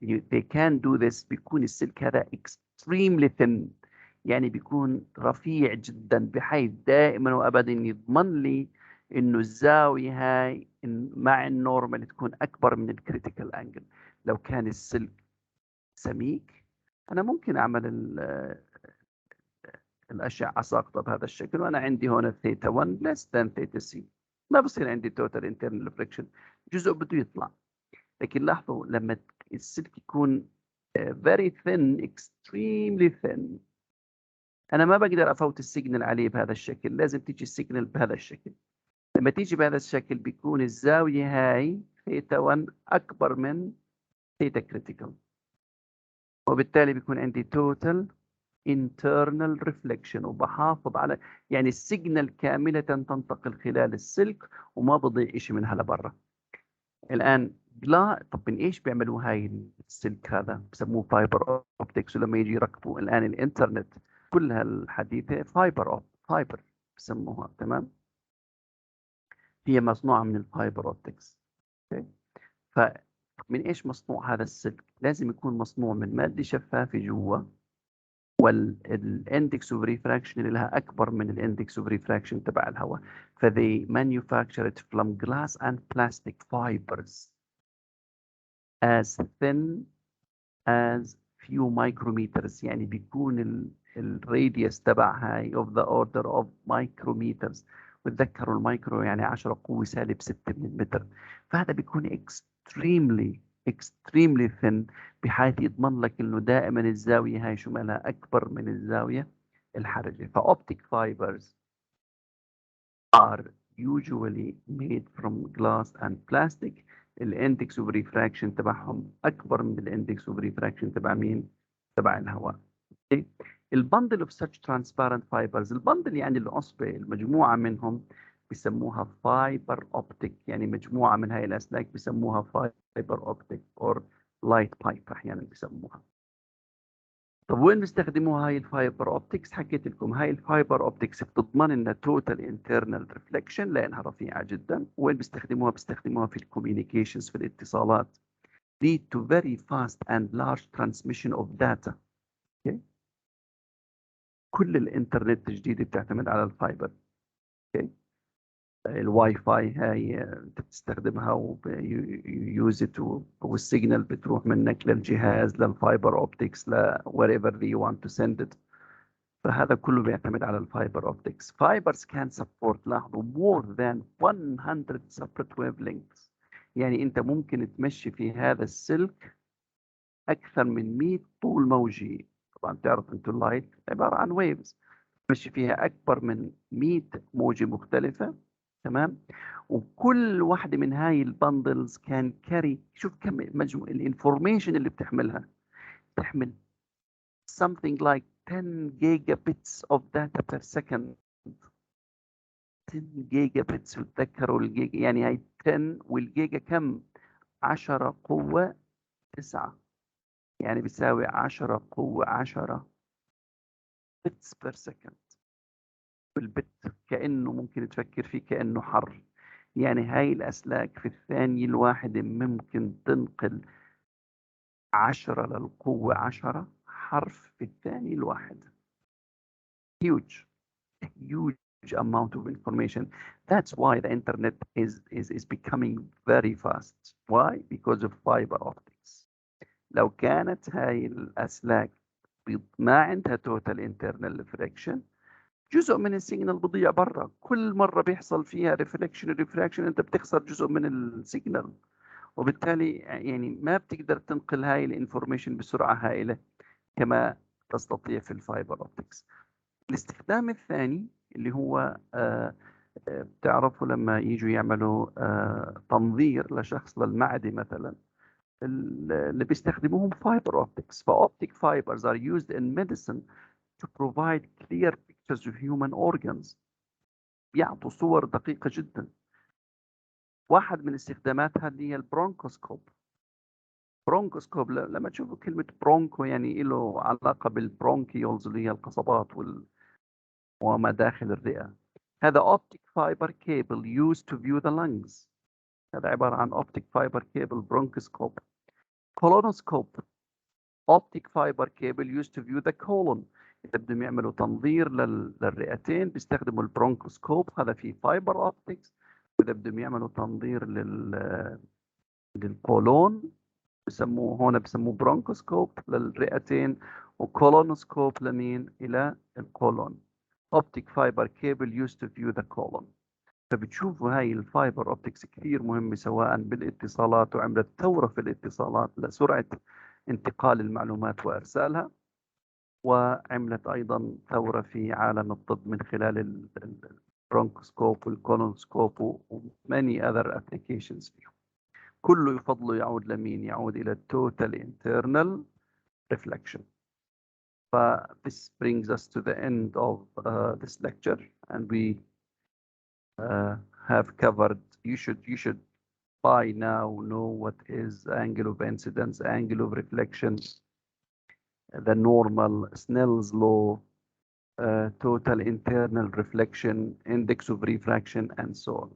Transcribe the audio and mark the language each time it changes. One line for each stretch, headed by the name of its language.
English: They can do this.
Arabic: بيكون السلك هذا
English: extremely thin
Arabic: يعني بيكون رفيع جدا بحيث دائما وابدا يضمن لي انه الزاويه هاي مع النورمال تكون اكبر من الكريتيكال انجل. لو كان السلك سميك انا ممكن اعمل الأشعة ساقطة بهذا الشكل وأنا عندي هون ثيتا 1
English: less than
Arabic: ثيتا سي. ما بصير عندي
English: total internal reflection.
Arabic: جزء بده يطلع. لكن لاحظوا لما السلك يكون
English: very thin, extremely thin.
Arabic: أنا ما بقدر أفوت السيجنال عليه بهذا الشكل، لازم تيجي السيجنال بهذا الشكل. لما تيجي بهذا الشكل بيكون الزاوية هاي ثيتا 1 أكبر من ثيتا كريتيكال، وبالتالي بيكون عندي
English: total internal reflection،
Arabic: وبحافظ على يعني السيجنال كاملة تنتقل خلال السلك وما بضيع شيء منها لبرا. الآن طب من ايش بيعملوا هاي السلك هذا؟ بسموه فايبر اوبتكس، ولما يجي يركبوا الآن الانترنت كلها الحديثة فايبر بسموها، تمام؟ هي مصنوعة من الفايبر اوبتكس. فمن ايش مصنوع هذا السلك؟ لازم يكون مصنوع من مادة شفافة جوا، والاندكس اوف ريفراكشن اللي لها اكبر من الاندكس اوف ريفراكشن تبع الهواء.
English: فthey manufacture it from glass and plastic fibers as thin as few micrometers.
Arabic: يعني بيكون الراديوس تبع هاي
English: of the order of micrometers،
Arabic: وتذكروا المايكرو يعني 10 قوة سالب 6 من المتر. فهذا بيكون
English: extremely thin،
Arabic: بحيث يضمن لك انه دائما الزاوية هاي شو مالها اكبر من الزاوية الحرجة.
English: فاوبتيك fibers are usually made from glass and plastic.
Arabic: الاندكس اوف ريفراكشن تبعهم اكبر من الاندكس اوف ريفراكشن تبع مين؟ تبع الهواء. البندل اوف
English: such transparent fibers،
Arabic: البندل يعني العصبة، المجموعة منهم بيسموها فايبر اوبتيك، يعني مجموعة من هاي الاسلاك بيسموها فايبر اوبتيك اور لايت بايب احيانا بيسموها. طب وين بيستخدموها هاي الفايبر اوبتكس؟ حكيت لكم هاي الفايبر اوبتكس بتضمن انها توتال انترنال ريفلكشن لانها رفيعه جدا. وين بيستخدموها؟ بيستخدموها في الكوميونيكيشنز، في الاتصالات.
English: lead to very fast and large transmission of data.
Arabic: okay. كل الانترنت الجديد بتعتمد على الفايبر. okay. الواي فاي هاي انت بتستخدمها ويوز والسيجنال بتروح منك للجهاز، للفايبر اوبتكس، ل
English: wherever you want to send it.
Arabic: فهذا كله بيعتمد على الفايبر اوبتكس.
English: Fibers can support،
Arabic: لاحظوا،
English: more than 100 separate wavelengths.
Arabic: يعني انت ممكن تمشي في هذا السلك اكثر من 100 طول موجي. طبعا تعرف انتوا اللايت عباره عن ويفز، تمشي فيها اكبر من 100 موجه مختلفه، تمام؟ وكل واحده من هاي البندلز كان كاري، شوف كم مجموع الانفورميشن اللي بتحملها.
English: تحمل something like 10 gigabits of data per second.
Arabic: 10 gigabits، وتذكروا الجيجا يعني هي 10 والجيجا كم؟ 10 قوة 9، يعني بيساوي 10 قوة 10
English: bits per second.
Arabic: والبت كأنه ممكن تفكر فيه كأنه حرف. يعني هاي الأسلاك في الثانية الواحدة ممكن تنقل 10 للقوة 10 حرف في الثانية الواحدة.
English: huge amount of information. That's why the internet is becoming very fast. Why? Because of fiber optics.
Arabic: لو كانت هاي الأسلاك ما عندها
English: total internal reflection،
Arabic: جزء من السيجنال بضيع برا. كل مرة بيحصل فيها reflection انت بتخسر جزء من السيجنال، وبالتالي يعني ما بتقدر تنقل هاي الانفورميشن بسرعة هائلة كما تستطيع في الفايبر اوبتكس. الاستخدام الثاني اللي هو بتعرفوا لما يجوا يعملوا تنظير لشخص للمعدة مثلا، اللي بيستخدموهم fiber optics.
English: فoptic fibers are used in medicine to provide clear pictures of human organs.
Arabic: بيعطوا صور دقيقة جدا. واحد من استخداماتها اللي هي البرونكوسكوب. برونكوسكوب لما تشوفوا كلمة برونكو يعني له علاقة بالبرونكيولز اللي هي القصبات ومداخل الرئة.
English: هذا optic fiber cable used to view the lungs.
Arabic: هذا عبارة عن
English: optic fiber cable bronchoscope. colonoscope optic fiber cable used to view the colon.
Arabic: إذا بدهم يعملوا تنظير للرئتين بيستخدموا البرونكوسكوب، هذا فيه fiber optics. وإذا بدهم يعملوا تنظير للقولون بسموه هون بسموه برونكوسكوب للرئتين، وكولونوسكوب لمين؟ إلى القولون.
English: optic fiber cable used to view the colon.
Arabic: فبتشوفوا هاي الفايبر اوبتكس كثير مهمة سواء بالاتصالات، وعملت ثورة في الاتصالات لسرعة انتقال المعلومات وإرسالها، وعملت أيضا ثورة في عالم الطب من خلال البرونكوسكوب والكولونسكوب و
English: many other applications
Arabic: فيهم. كله يفضل يعود لمين؟ يعود إلى
English: total internal reflection. This brings us to the end of this lecture, and we have covered. You should by now know what is angle of incidence, angle of reflection, the normal, Snell's law, total internal reflection, index of refraction, and so on.